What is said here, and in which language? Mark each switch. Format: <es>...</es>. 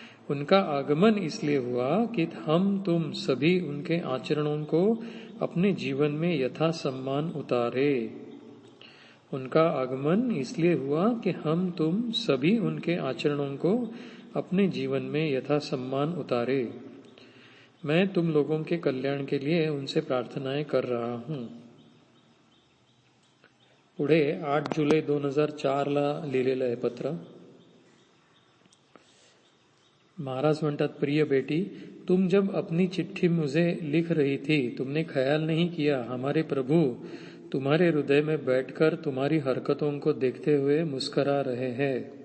<hi>उनका आगमन इसलिए हुआ कि हम तुम सभी उनके आचरणों को अपने जीवन में यथा सम्मान उतारे. उनका आगमन इसलिए हुआ कि हम तुम सभी उनके आचरणों को अपने जीवन में यथा सम्मान उतारे. मैं तुम लोगों के कल्याण के लिए उनसे प्रार्थनाएं कर रहा हूं.</hi> <mr>पुढे 8 जुलै 2004 ला लिहिलेलं आहे पत्र. महाराज म्हणतात,</mr> <hi>प्रिय बेटी, तुम जब अपनी चिट्ठी मुझे लिख रही थी, तुमने ख्याल नहीं किया हमारे प्रभु तुम्हारे हृदय में बैठकर तुम्हारी हरकतों को देखते हुए मुस्कुरा रहे हैं.</hi>